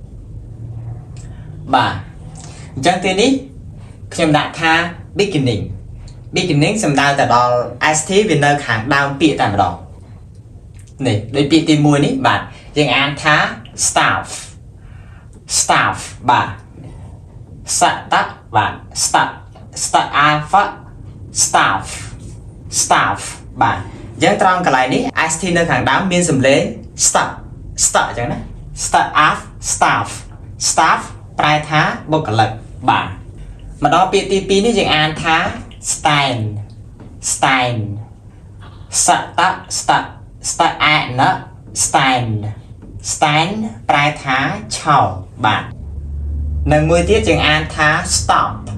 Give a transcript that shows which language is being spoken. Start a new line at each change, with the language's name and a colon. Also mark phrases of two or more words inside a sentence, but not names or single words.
Khmer: បាទអញ្ចឹងទីនេះខ្ញុំដាក់ថា beginning សំដៅទៅដល់ ST វានៅខាងដើមពាក្យតែម្ដងនេះដូចពាក្យទី1នេះបាទយើងអានថា staff បាទ start បាទ
English: start alpha staff
Khmer: បាទអញ្ចឹងត្រង់កន្លែងនេះ ST នៅខាងដើមមានសំឡេង start អញ្ចឹងណា
English: start off staff
Khmer: ប្រែថាបុគ្គលិកបាទមកដល់ពាក្យទី2នេះយើងអានថា stand stand ប្រែថាឆោតបាទនិងមួយទៀតយើងអានថា stop